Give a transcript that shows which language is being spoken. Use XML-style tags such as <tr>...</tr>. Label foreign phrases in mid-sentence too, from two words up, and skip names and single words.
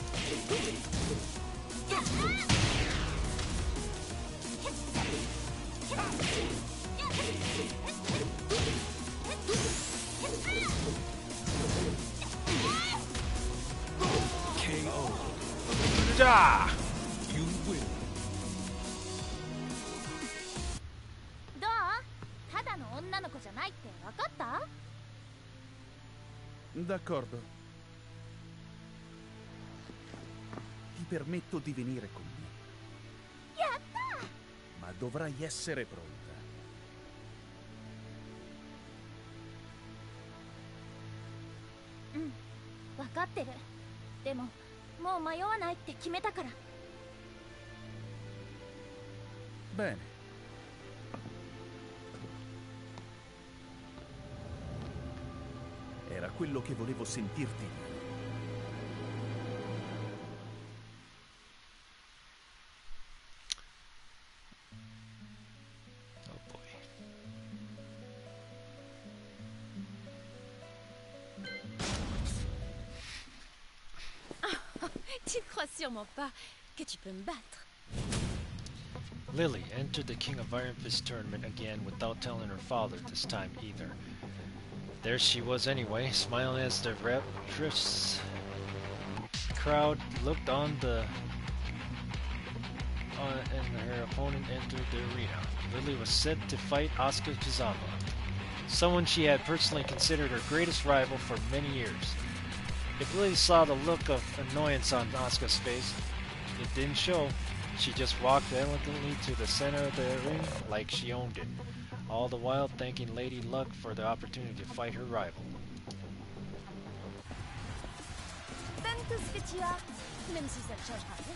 <en>KO. Ah! You win.</en> <ja>どう？ただの女の子じゃないって分かった？</ja> <it>D'accordo. Ti permetto di venire con me.</it> <ja>やった！</ja> <it>Ma dovrai essere pronta.</it> <ja>うん分かってる。でももう迷わないって決めたから。</ja> <it>Bene. quello che volevo sentirti dire.</it> <en>Oh boy.</en> <fr>Tu crois sûrement pas que tu peux me battre.</fr> <en>Lily entered the King of Iron Fist tournament again without telling her father this time either. There she was anyway, smiling as the rapturous crowd looked on and her opponent entered the arena. Lily was set to fight Asuka Kazama, someone she had personally considered her greatest rival for many years. If Lily saw the look of annoyance on Asuka's face, it didn't show. She just walked elegantly to the center of the ring like she owned it, all the while thanking Lady Luck for the opportunity to fight her rival.</en> <fr>Donne tout ce que tu as, même si ça ne changera rien.</fr>